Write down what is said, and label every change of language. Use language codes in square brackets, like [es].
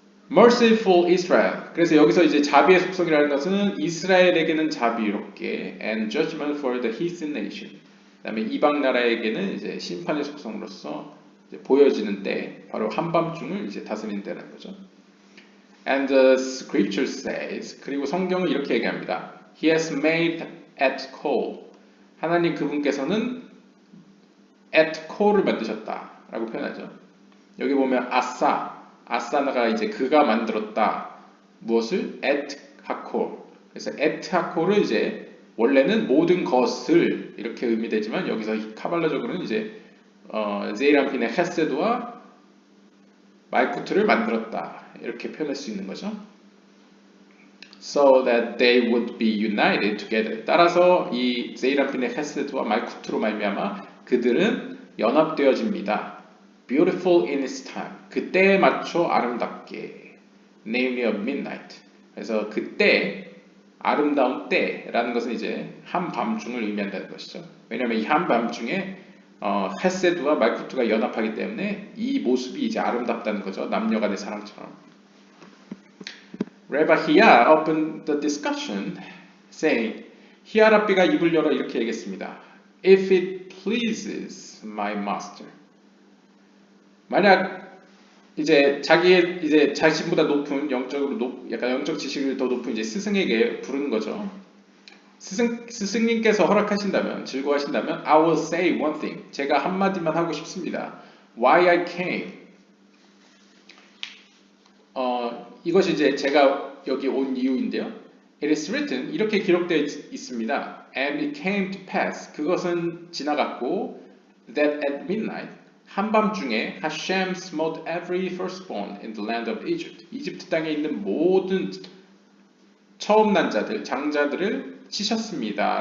[en] Merciful Israel. [ko] 그래서 여기서 이제 자비의 속성이라는 것은 이스라엘에게는 자비롭게 [en] and judgment for the heathen nation. [ko] 그다음에 이방 나라에게는 이제 심판의 속성으로서 이제 보여지는 때 바로 한밤중을 이제 다스리는 때라는 거죠. [en] And the scripture says [ko] 그리고 성경은 이렇게 얘기합니다. [en] He has made at call. [ko] 하나님 그분께서는 at core를 만드셨다라고 표현하죠. 여기 보면 아사나가 이제 그가 만들었다. 무엇을? at 하콜. 그래서 at 하콜을 이제 원래는 모든 것을 이렇게 의미되지만 여기서 카발라적으로는 이제 제이란핀의 헤세드와 말쿠트를 만들었다 이렇게 표현할 수 있는 거죠. [en] So that they would be united together. [ko] 따라서 이 제이란핀의 헤세드와 말쿠트로 말미암아 그들은 연합되어집니다. [en] Beautiful in its time. [ko] 그때에 맞춰 아름답게. [en] Namely of midnight. [ko] 그래서 그때 아름다운 때라는 것은 이제 한밤중을 의미한다는 것이죠. 왜냐하면 이 한밤중에 헤세드와 말쿠트가 연합하기 때문에 이 모습이 이제 아름답다는 거죠. 남녀간의 사랑처럼. [en] Rabbi Hia opened the discussion, saying, [ko] 히야 랍비가 입을 열어 이렇게 얘기했습니다. [en] If it pleases my master. [ko] 만약 이제 이제 자신보다 높은 약간 영적 지식을 더 높은 이제 스승에게 부르는 거죠. 스승님께서 허락하신다면, 즐거워하신다면, [en] I will say one thing. [ko] 제가 한마디만 하고 싶습니다. [en] Why I came. [ko] 이것이 이제 제가 여기 온 이유인데요. [en] It is written, [ko] 이렇게 기록되어 있습니다. [en] And it came to pass, [ko] 그것은 지나갔고, [en] that at midnight, [ko] 한밤중에 [en] Hashem smote every firstborn in the land of Egypt. [ko] 이집트 땅에 있는 모든 처음 난 자들, 장자들을 치셨습니다.